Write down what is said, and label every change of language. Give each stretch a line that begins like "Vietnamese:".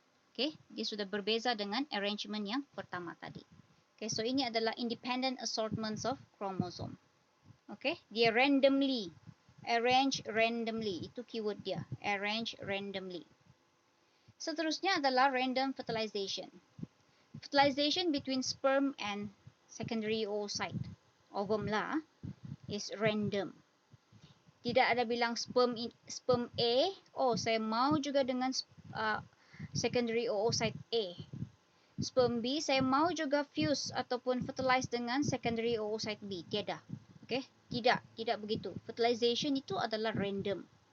Malay: Okay, dia sudah berbeza dengan arrangement yang pertama tadi.
English: Okay, so
Malay: ini adalah
English: independent assortments of chromosome. Okay, dia randomly, arrange randomly, itu keyword dia, arrange randomly.
Malay: Seterusnya adalah random fertilization.
English: Fertilization between sperm and secondary oocyte, ovum lah, is random.
Malay: Tidak ada bilang sperm A, oh saya mau juga dengan secondary oocyte A. Sperm B, saya mau juga fuse ataupun fertilize dengan secondary oocyte B. Tiada. Okay? Tidak begitu. Fertilization itu adalah random.